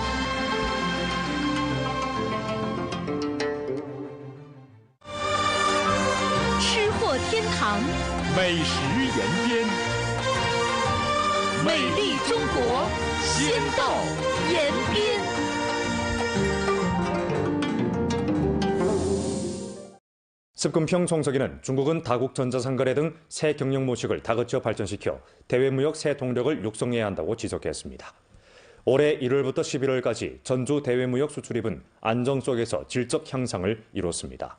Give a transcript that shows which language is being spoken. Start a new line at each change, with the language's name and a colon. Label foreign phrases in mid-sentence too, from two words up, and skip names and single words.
Chinese: 吃货天堂，美食延边，美丽中国，先到延边。
Korean: 습근평 총서기는 중국은 다국 전자상거래 등 새 경영 모식을 다그쳐 발전시켜 대외무역 새 동력을 육성해야 한다고 지적했습니다. 올해 1월부터 11월까지 전주 대외무역 수출입은 안정 속에서 질적 향상을 이뤘습니다.